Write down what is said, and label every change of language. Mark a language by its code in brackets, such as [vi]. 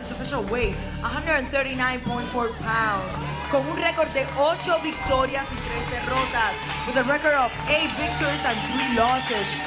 [en] His official weight, 139.4 pounds. [es] Con un récord de 8 victorias y 3 derrotas. [en] With a record of 8 victories and 3 losses.